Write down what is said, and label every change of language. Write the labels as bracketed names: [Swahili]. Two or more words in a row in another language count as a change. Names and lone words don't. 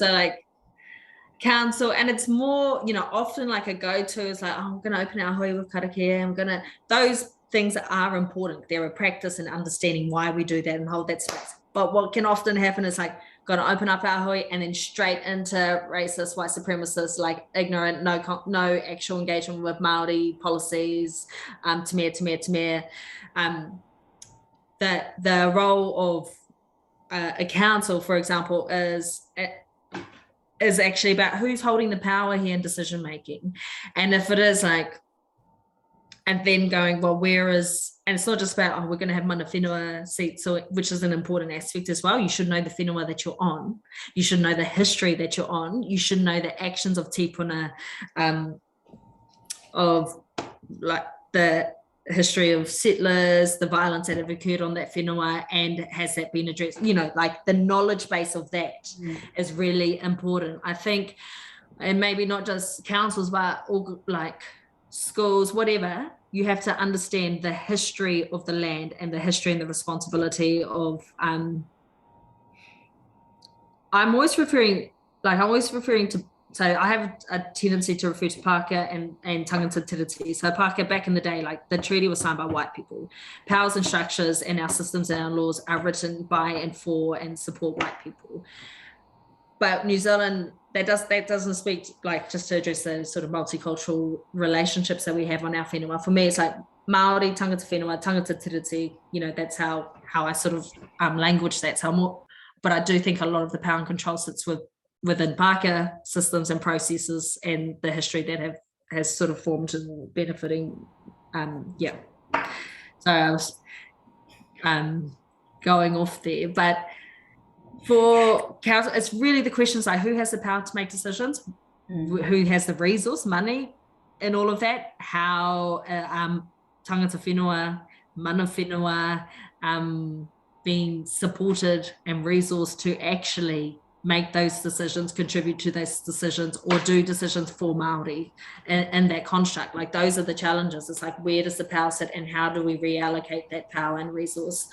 [English] So like council, and it's more, you know, often like a go-to is like, oh, I'm going to open our hui with karakia. Those things are important. They're a practice in understanding why we do that and hold that space. But what can often happen is like, got to open up our hui and then straight into racist, white supremacist, like ignorant, no actual engagement with Māori policies, te the role of a council, for example, is actually about who's holding the power here in decision making. And if it is like, and then going, well, and it's not just about, oh, we're going to have [Māori] mana whenua [English] seats, which is an important aspect as well. You should know the whenua that you're on. You should know the history that you're on. You should know the actions of tipuna, of like the history of settlers, the violence that have occurred on that whenua, and has that been addressed? You know, like the knowledge base of that is really important. I think and maybe not just councils, but all, like schools, whatever, you have to understand the history of the land and the history and the responsibility of, I'm always referring to, so I have a tendency to refer to Pākehā and [Māori] tangata tiriti. [English] So Pākehā, back in the day, like the treaty was signed by white people. Powers and structures and our systems and our laws are written by and for and support white people. But New Zealand, that doesn't speak, like, just to address the sort of multicultural relationships that we have on our whenua. For me, it's like Māori, [Māori] tangata whenua, tangata tiriti, [English] you know, that's how I sort of language that. So more, but I do think a lot of the power and control sits within Pākehā systems and processes and the history that has sort of formed and benefiting. So I was going off there, but for council, it's really the questions like who has the power to make decisions, who has the resource, money, and all of that, how [Māori] tangata whenua, mana whenua, [English] being supported and resourced to actually make those decisions, contribute to those decisions, or do decisions for Māori in that construct. Like, those are the challenges. It's like, where does the power sit and how do we reallocate that power and resource?